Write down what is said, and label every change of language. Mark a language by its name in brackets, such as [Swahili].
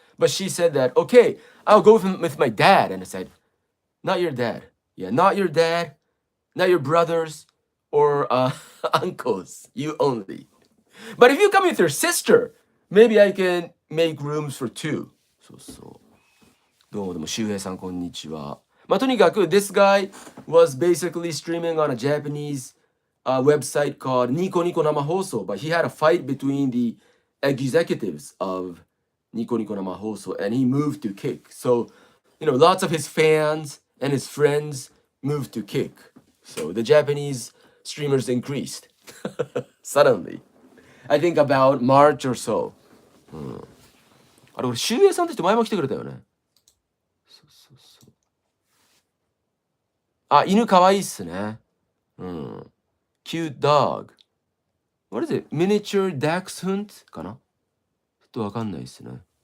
[English] But she said that, okay, I'll go with my dad. And I said, not your dad. Yeah, not your dad, not your brothers or uncles. You only. But if you come with your sister, maybe I can make rooms for two. [Japanese] そうそう。どうもどうも、周平さん、こんにちは。まあ、とにかく、 [English] this guy was basically streaming on a Japanese website called Nico Nico Namahoso, but he had a fight between the executives of Nico Nico Namahoso, and he moved to Kick. So, lots of his fans and his friends moved to Kick. So the Japanese streamers increased suddenly. I think about March or so. [Japanese] あれ、俺、周平さんって人前も来てくれたよね。あ、犬かわいいっすね。 [English] Cute dog. What is it? Miniature dachshund? [Japanese] かな？ちょっとわかんないっすね。